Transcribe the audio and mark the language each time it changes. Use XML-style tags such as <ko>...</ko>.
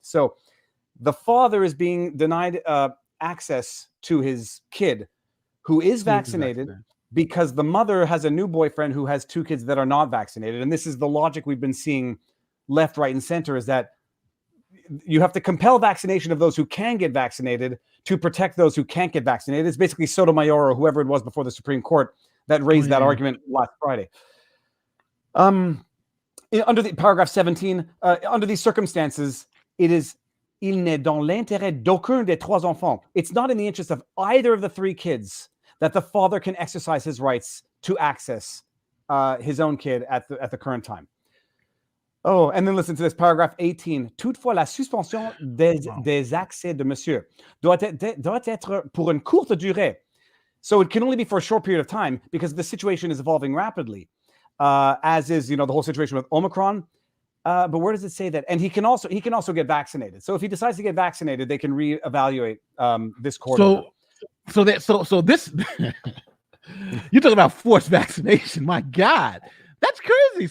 <en>So the father is being denied access to his kid who is vaccinated because the mother has a new boyfriend who has two kids that are not vaccinated. And this is the logic we've been seeing left, right, and center, is that you have to compel vaccination of those who can get vaccinated to protect those who can't get vaccinated. It's basically Sotomayor or whoever it was before the Supreme Court that raised that argument last Friday. Under the paragraph 17, under these circumstances, it is</en> <fr>il n'est dans l'intérêt d'aucun des trois enfants.</fr> <en>It's not in the interest of either of the three kids that the father can exercise his rights to access his own kid at the current time. Oh, and then listen to this, paragraph 18.</en> <fr>Toutefois, la suspension des accès de monsieur doit être pour une courte durée.</fr> <en>So it can only be for a short period of time because the situation is evolving rapidly, as is, the whole situation with Omicron. But where does it say that? And he can also get vaccinated. So if he decides to get vaccinated, they can reevaluate this court order. So this you're talking about forced vaccination. My God. That's crazy.</en>